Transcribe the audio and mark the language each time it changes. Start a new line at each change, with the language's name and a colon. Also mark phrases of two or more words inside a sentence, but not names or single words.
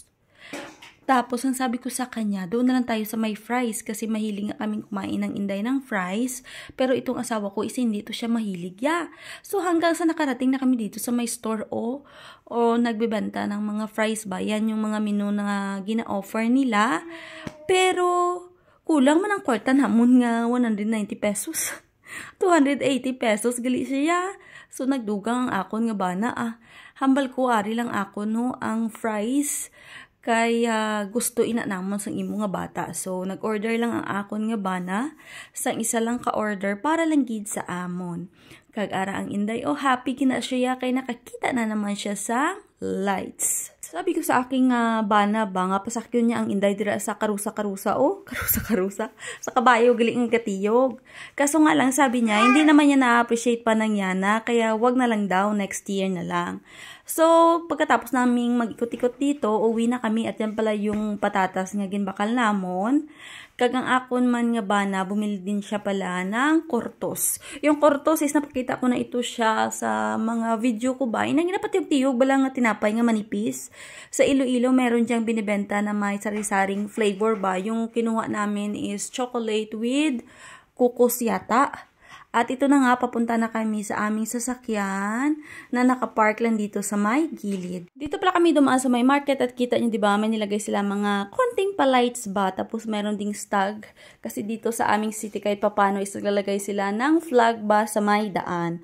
Filipino: Tapos, ang sabi ko sa kanya, doon na lang tayo sa may fries kasi mahilig nga kaming kumain ng Inday ng fries. Pero itong asawa ko is hindi to siya mahilig. So, hanggang sa nakarating na kami dito sa may store o nagbebenta ng mga fries ba. Yan yung mga menu na gina-offer nila.
Hiligaynon: Pero, kulang man ang kwarta namon nga 190 pesos. 280 pesos gali siya. So, nagdugang ang akon nga bana Hambal ko, ari lang akon ang fries. Kaya gusto ina namon sang imo nga bata. So, nag-order lang ang akon nga bana. Sang isa lang ka-order para lang gid sa amon. Kag ara ang Inday, happy kina siya kay nakakita na naman siya sa lights.
Filipino: Sabi ko sa aking bana ba nga pasakyon niya ang Inday dira sa karusa-karusa karusa-karusa sa kabayo gali ang katiyog. Kaso nga lang sabi niya hindi naman niya na-appreciate pa nang yana kaya wag na lang daw
English: next year
Filipino: na lang. So pagkatapos naming mag-ikot-ikot dito uwi na kami at yan pala yung patatas
Hiligaynon: nga ginbakal namon. Kagang akon man nga bana,
Filipino: bumili din siya pala ng kortos. Yung kortos is napakita ko na ito siya sa mga video ko ba.
Hiligaynon: Inang napatiyog-tiyog bala nga tinapay nga manipis.
Filipino: Sa Iloilo meron diyang binibenta na may sari-saring flavor ba. Yung kinuha namin is
English: chocolate with
Filipino: kukos yata. At ito na nga, papunta na kami sa aming sasakyan na nakapark lang dito sa may gilid. Dito pala kami dumaan sa may market at kita nyo, diba, may nilagay sila mga konting palights ba. Tapos meron ding stag. Kasi dito sa aming city kahit papano is naglalagay sila ng flag ba sa may daan.